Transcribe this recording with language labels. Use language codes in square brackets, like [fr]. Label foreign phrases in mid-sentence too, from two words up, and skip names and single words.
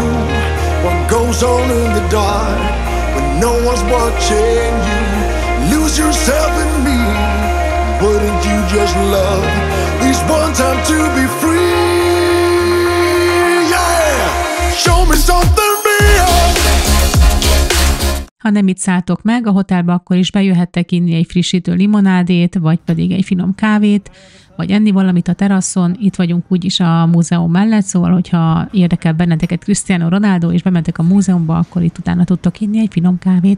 [en] What goes on in the dark when no one's watching you. Lose yourself in me. Wouldn't you just love this one time to be free? Yeah! Show me something real. [hu] Ha nem itt szálltok meg a hotelbe, akkor is bejöhettek inni egy frissítő limonádét, vagy pedig egy finom kávét, vagy enni valamit a teraszon. Itt vagyunk úgyis a múzeum mellett, szóval, hogyha érdekel benneteket Cristiano Ronaldo, és bementek a múzeumba, akkor itt utána tudtok inni egy finom kávét.